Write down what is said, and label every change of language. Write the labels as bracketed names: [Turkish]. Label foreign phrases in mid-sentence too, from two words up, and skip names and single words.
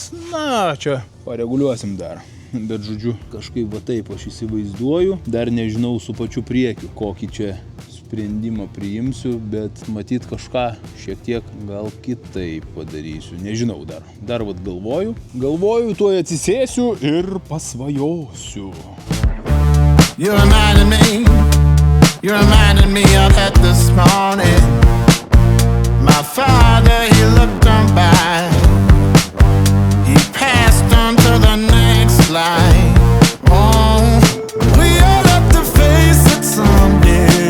[Lithuanian] Na, čia pareguliuosim dar. Bet, žodžiu, kažkaip va taip aš įsivaizduoju. Dar nežinau su pačiu priekiu, kokį čia sprendimą priimsiu, bet matyt kažką šiek tiek gal kitaip padarysiu. Nežinau dar. Dar vat galvoju. Tuoj atsisėsiu ir pasvajosiu. [English] You reminded me of that this morning. My father, he looked on by. He passed on to the next life. Oh, we all have to face it someday.